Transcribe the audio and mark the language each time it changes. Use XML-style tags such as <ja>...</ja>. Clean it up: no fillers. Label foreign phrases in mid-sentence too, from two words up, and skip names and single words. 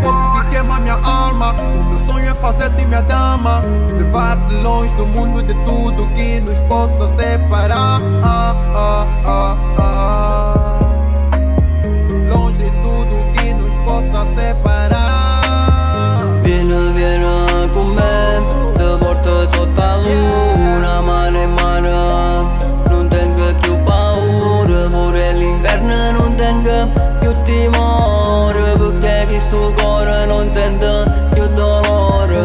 <pt>Fogo que queima minha alma. O meu sonho é fazer-te minha dama, levar-te longe do mundo, de tudo que nos possa separar. Longe de tudo que nos possa separar.</pt> <it>Vieni, vieni con me, te porto sotto la luna, mano in mano. Non tengo più paura, pure l'inverno non tengo più timore, perché chi sto cuore non sente più dolore.</it>